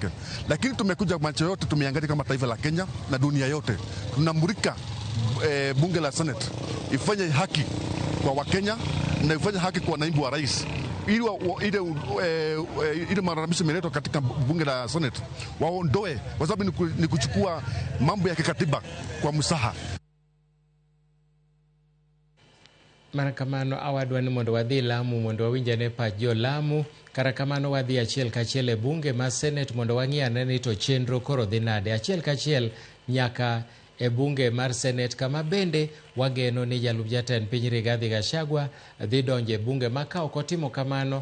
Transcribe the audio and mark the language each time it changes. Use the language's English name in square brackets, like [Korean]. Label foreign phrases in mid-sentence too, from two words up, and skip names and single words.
[Swahili] Lakini tumekuja macho yote tumeangalia kama taifa la Kenya na dunia yote, tunamurika bunge la Senate ifanye haki kwa Wakenya na ifanye haki kwa naibu wa rais, ile malalamishi imeletwa katika bunge la Senate waondoe, kwa sababu ni kuchukua mambo ya kikatiba kwa msaha. [Luo (Kenya and Tanzania)] Marakamano awadwa ni mondo wadhi Lamu mondo wawinja ne pach jo Lamu. Karakamano wadhi achiel kachiel e bunge ma Senet mondo wang'i ane ni to chenro koro dhi nade. Achiel kachiel nyaka e bunge mar Senet, kama bende wageno ni jalup jatend piny Rigathi Gachagua dhi donjo e bunge ma ka ok otimo kamano